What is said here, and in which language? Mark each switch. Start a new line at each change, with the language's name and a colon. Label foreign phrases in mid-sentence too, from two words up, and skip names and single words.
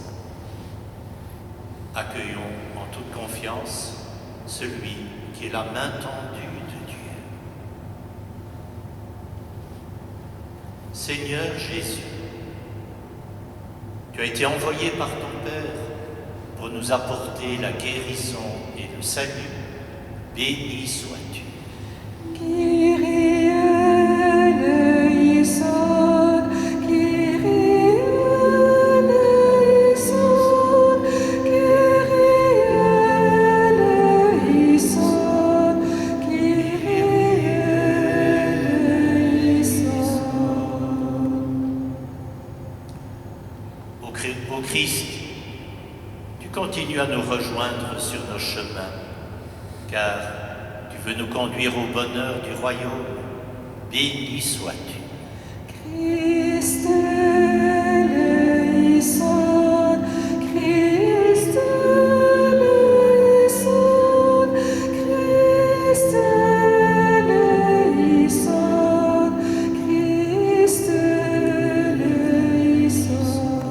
French: Accueillons en toute confiance celui qui est la main tendue de Dieu. Seigneur Jésus, tu as été envoyé par ton Père pour nous apporter la guérison et le salut. Béni sois-tu.
Greek: Κύριε ἐλέησον, Κύριε ἐλέησον, Κύριε ἐλέησον, Κύριε ἐλέησον.
French: Ô Christ, tu continues à nous rejoindre sur nos chemins, car tu veux nous conduire au bonheur du royaume. Béni sois-tu.
Greek: Χριστὲ ἐλέησον, Χριστὲ ἐλέησον, Χριστὲ ἐλέησον, Χριστὲ ἐλέησον.